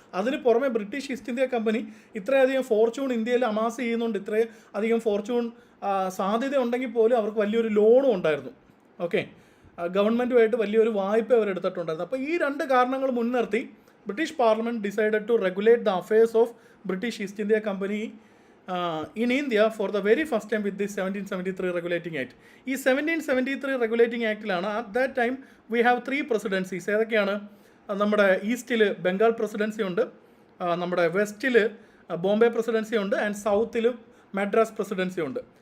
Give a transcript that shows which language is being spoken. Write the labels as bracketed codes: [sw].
[ml] അതിന് പുറമെ British east India company ഇത്രയധികം ഫോർച്യൂൺ ഇന്ത്യയിൽ അമാസ് ചെയ്യുന്നുണ്ട്, ഇത്രയും അധികം ഫോർച്യൂൺ സാധ്യത ഉണ്ടെങ്കിൽ പോലും അവർക്ക് വലിയൊരു ലോണും ഉണ്ടായിരുന്നു. ഓക്കെ, ഗവൺമെൻറ്റുമായിട്ട് വലിയൊരു വായ്പ അവരെടുത്തിട്ടുണ്ടായിരുന്നു. അപ്പോൾ ഈ രണ്ട് കാരണങ്ങൾ മുൻനിർത്തി British [en] Parliament decided to regulate the affairs of British East India Company in India for the very first time with this 1773 regulating act. [ml] ഈ 1773 regulating ആക്ടിലാണ് [en] at that time we have 3 presidencies. [ml] ഏതൊക്കെയാണ്? നമ്മുടെ ഈസ്റ്റിൽ ബംഗാൾ പ്രസിഡൻസി ഉണ്ട്, നമ്മുടെ വെസ്റ്റിൽ Bombay presidency ഉണ്ട്, and സൗത്തിൽ Madras presidency ഉണ്ട്.